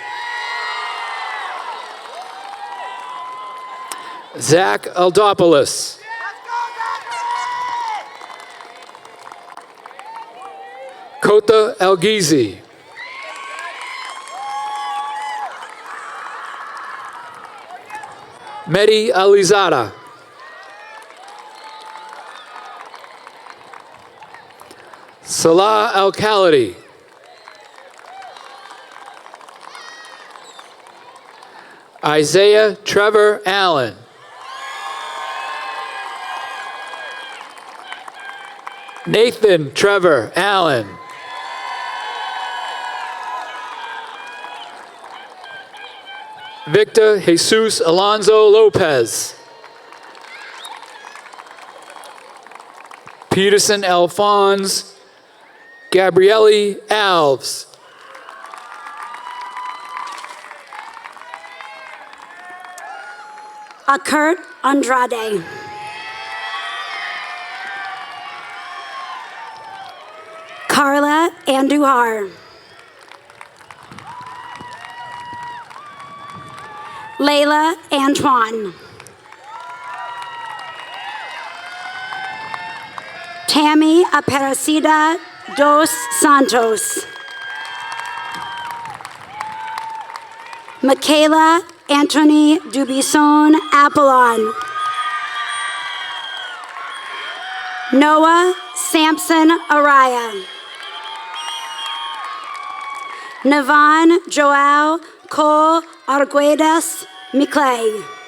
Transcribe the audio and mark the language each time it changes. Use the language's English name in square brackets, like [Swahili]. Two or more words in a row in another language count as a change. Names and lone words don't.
[English] Zach Aldopoulos. Kota Elgizi. Mehdi Alizada. Salah Al-Khalidi. Isaiah Trevor Allen. Nathan Trevor Allen. Victor Jesus Alonso Lopez. Peterson Alphonse Gabriele Alves. Kurt Andrade. Carla Andujar. Layla Antoine. Tammy Aparecida dos Santos. Michaela Anthony Dubison Apollon. Noah Sampson Araya. Navan Joao Nicole Arguedas Miclay.